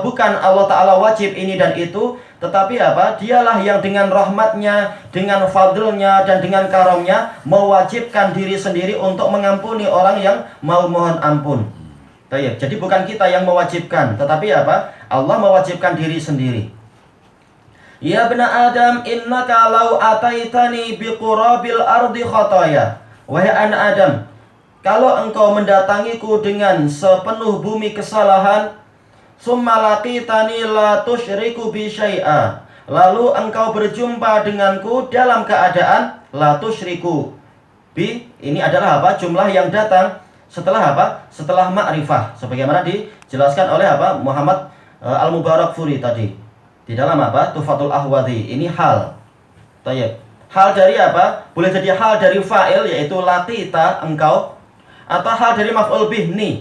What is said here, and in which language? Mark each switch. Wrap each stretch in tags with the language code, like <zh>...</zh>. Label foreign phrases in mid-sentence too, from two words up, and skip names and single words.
<id>Bukan Allah Ta'ala wajib ini dan itu, tetapi apa? Dialah yang dengan rahmatnya, dengan fadlnya, dan dengan karamnya mewajibkan diri sendiri untuk mengampuni orang yang mau mohon ampun. Jadi bukan kita yang mewajibkan, tetapi apa? Allah mewajibkan diri sendiri.</id> <ar>يا بني آدم إنك لو أتيتني بقراب الأرض خطايا.</ar> <id>Wahai anak Adam, kalau engkau mendatangiku dengan sepenuh bumi kesalahan,</id> <ar>ثم لقيتني لا تشرك بي شيئا,</ar> <id>lalu engkau berjumpa denganku dalam keadaan</id> <ar>لا تشرك بي,</ar> <id>ini adalah apa? Jumlah yang datang setelah apa? Setelah ma'rifah, sebagaimana dijelaskan oleh apa? Muhammad Al-Mubarakfuri tadi di dalam apa? Tufatul Ahwadi. Ini hal. Tayyib. Hal dari apa? Boleh jadi hal dari fa'il, yaitu laqita, engkau, atau hal dari</id> <ar>مفعول به,</ar> <id>ni.</id>